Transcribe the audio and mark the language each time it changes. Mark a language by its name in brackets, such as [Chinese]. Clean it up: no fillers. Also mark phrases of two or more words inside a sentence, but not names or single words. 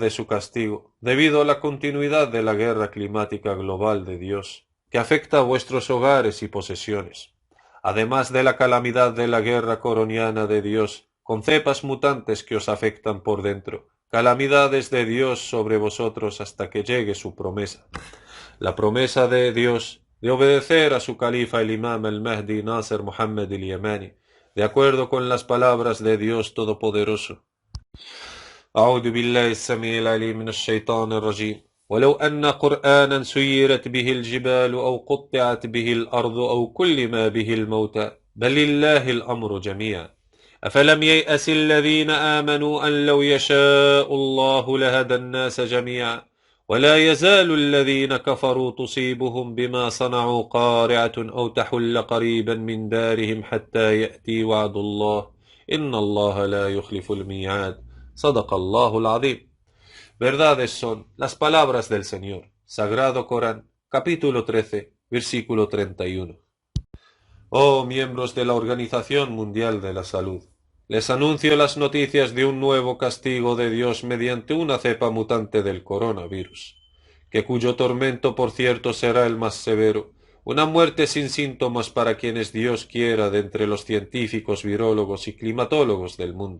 [Spanish] de su castigo, debido a la continuidad de la guerra climática global de Dios, que afecta a vuestros hogares y posesiones, además de la calamidad de la guerra coroniana de Dios, con cepas mutantes que os afectan por dentro, calamidades de Dios sobre vosotros hasta que llegue su promesa, la promesa de Dios de obedecer a su califa el imam al-Mahdi Nasser Mohammed al-Yemani, de acuerdo con las palabras de Dios Todopoderoso. [Arabic] أعوذ بالله السميع العليم من الشيطان الرجيم. ولو أن قرآنا سيرت به الجبال أو قطعت به الأرض أو كلم به الموتى بل لله الأمر جميعا أفلم ييأس الذين آمنوا أن لو يشاء الله لهدى الناس جميعا ولا يزال الذين كفروا تصيبهم بما صنعوا قارعة أو تحل قريبا من دارهم حتى يأتي وعد الله إن الله لا يخلف الميعاد. صدق الله العظيم. [Spanish] Verdades son las palabras del Señor. Sagrado Corán, capítulo 13, versículo 31. Oh miembros de la Organización Mundial de la Salud, les anuncio las noticias de un nuevo castigo de Dios mediante una cepa mutante del coronavirus, que cuyo tormento por cierto será el más severo, una muerte sin síntomas para quienes Dios quiera de entre los científicos, virólogos y climatólogos del mundo.